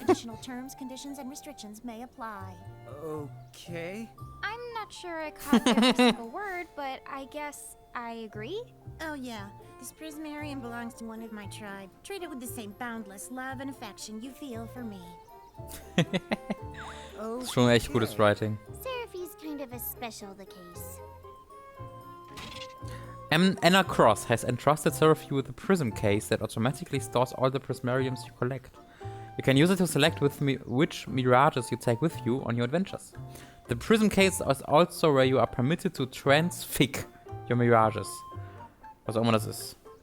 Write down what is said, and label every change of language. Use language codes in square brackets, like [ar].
[en] Additional terms, conditions, and restrictions may apply. Okay. I'm not sure I caught every single word, but I guess I agree. Oh yeah, this prismarium belongs to one of my tribe. Treat it with the same boundless love and affection you feel for me. [de] Das ist schon echt gutes Writing. [en] Seraphie's kind of a special the case. Anna Cross has entrusted Seraphie with a prism case that automatically stores all the prismariums you collect. You can use it to select which mirages you take with you on your adventures. The prism case is also where you are permitted to transfix your mirages. [de] Was auch immer das ist.